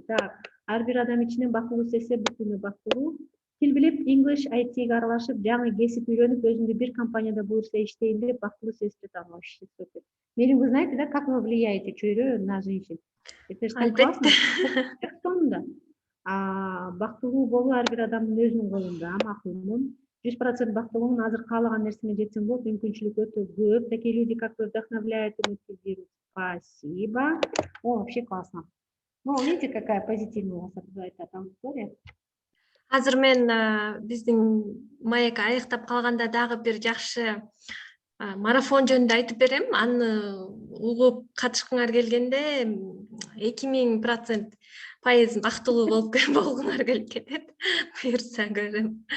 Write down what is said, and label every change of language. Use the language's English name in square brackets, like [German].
[Kyrgyz] Так, ар бир адам ичинен бактылуу сезсе, бүтүнү бактылуу. Тил билип, English IT-ге аралашып, жаңы кесип үйрөнүп, өзүмдү бир компанияда буюрса иштейм деп бактылуу сезип жатам. [Russian] Вообще супер. Мерим, вы знаете, да, как вы влияете чөйрө на женщин? Это же так классно. Сонунда. [Kyrgyz] Бактылуу болуу ар бир адамдын өзүнүн колунда. Макулмун. 100% бактылуумун, азыр каалаган нерсеме жетсем болот, мүмкүнчүлүк өтө көп. [Russian] Такие люди, как вы, вдохновляют и мотивируют. Спасибо. О, вообще классно. Ну, видите, какая позитивная у вас аудитория? [Kyrgyz] Азыр мен биздин маек аяктап калганда дагы бир жакшы марафон жөнүндө айтып берем. Аны угуп катышкыңар келгенде 2000% бактылуу болгуңар келип кетет. Буюрса көрөм.